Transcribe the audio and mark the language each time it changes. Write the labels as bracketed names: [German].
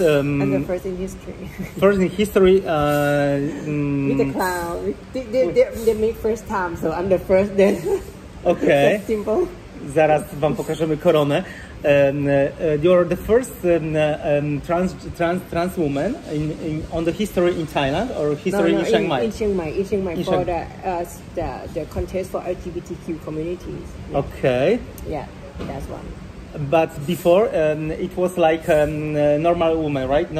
[English] And the first in history. First in history. With the crown, they make first time, so I'm the first. Then. Okay. That's simple. [Polish] Zaraz wam pokażemy koronę. [English] You're the first trans woman on the history in Thailand or history in Chiang Mai? In Chiang Mai for the contest for LGBTQ communities. Yeah. Okay. Yeah, that's one. But before it was like normal woman, right?